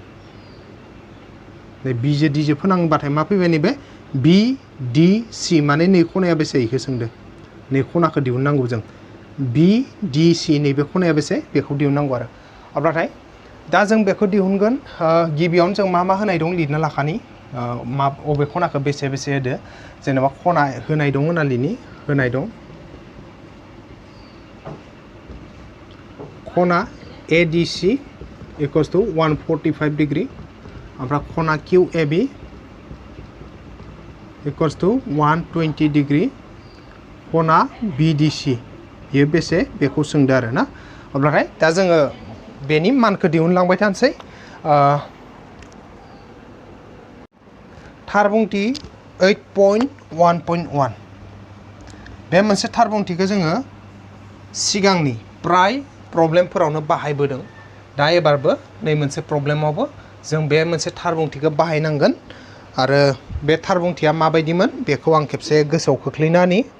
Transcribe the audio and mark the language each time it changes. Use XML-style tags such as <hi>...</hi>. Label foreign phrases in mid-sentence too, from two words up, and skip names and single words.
<brx>नै B जो D जो फोनांबाथाय मा फैबाय नैबे BDC माने नै खनाया बेसे इखो सोंदो नै खनाखौ दिहुननांगौ जों BDC नैबे खनाया बेसे बेखौ दिहुननांगौ आरो अब्लाथाय दा जों बेखौ दिहुनगोन गिबियावनो जों मा होनाय दं लिरना लाखानि मा अबे खनाखौ बेसे होदो जेनेबा खना होनाय दं होनना लिरनि होनाय दं खना ADC</brx> <en>equals to</en> <brx>145 डिग्री ओमफ्राय खना QAB</brx> <en>equals to</en> <brx>120 डिग्री खना BDC ये बेसे बेखौ सोंदो आरो ना अब्लाथाय दा जोङो बेनि मानखौ दिहुनलांबाय थानोसै थार बुंथि 8.1.1 बे मोनसे थार बुंथिखौ जोङो सिगांनि प्राय प्रब्लेमफोरावनो बाहायबोदों दा एबारबो नै मोनसे प्रब्लेमावबो जों बे मोनसे थार बुंथिखौ बाहायनांगोन आरो बे थार बुंथिया माबायदिमोन बेखौ आं खेबसे गोसोआव खोख्लैनानि</brx>